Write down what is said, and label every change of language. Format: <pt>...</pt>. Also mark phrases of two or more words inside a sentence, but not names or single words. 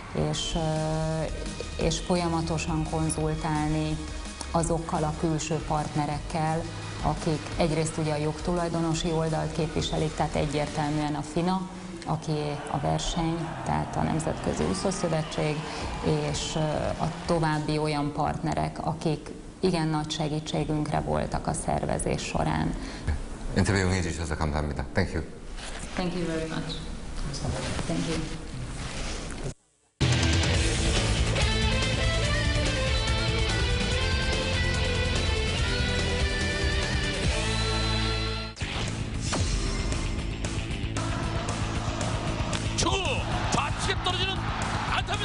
<hu>és folyamatosan konzultálni azokkal a külső partnerekkel, akik egyrészt ugye a jogtulajdonosi oldalt képviselik, tehát egyértelműen a FINA, aki a verseny, tehát a Nemzetközi Úszószövetség, és a további olyan partnerek, akik igen nagy segítségünkre voltak a szervezés során.</hu> <ko>인터뷰 응해 주셔서 감사합니다.</ko> <en>Thank you. Thank you very much. Thank you.</en> <ko>초구 좌측에 떨어지는 안타입니다.</ko>